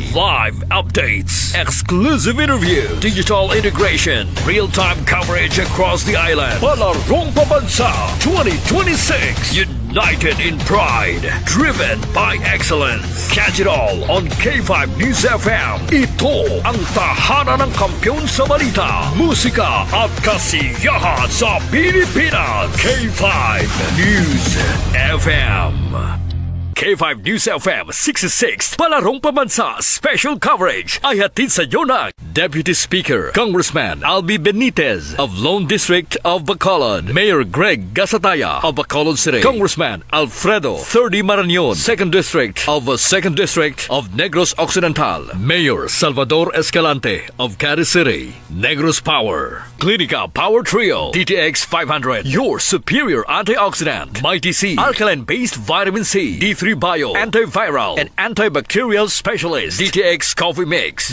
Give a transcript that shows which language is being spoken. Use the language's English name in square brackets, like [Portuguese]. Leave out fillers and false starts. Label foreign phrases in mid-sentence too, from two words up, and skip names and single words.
[English] Live updates, exclusive interview, digital integration, real-time coverage across the island. Palarong Pambansa 2026. United in pride, driven by excellence. Catch it all on K5 News FM. [Filipino] Ito ang tahanan ng kampiyon sa balita, musika at kasiyahan sa Pilipinas. K5 News FM. K5 News FM 66 Palarong Pambansa special coverage ay hatid sa iyo ng [English] Deputy Speaker Congressman Albi Benitez of Lone District of Bacolod, [Filipino] Mayor Greg Gasataya of Bacolod City, Congressman Alfredo 30 Marañon, 2nd District [English] of Negros Occidental, Mayor Salvador Escalante of Cadiz City, Negros Power, Clinica Power Trio, DTX 500, your superior antioxidant, Mighty C, alkaline-based vitamin C, D3 Bio, antiviral and antibacterial specialist, DTX Coffee Mix.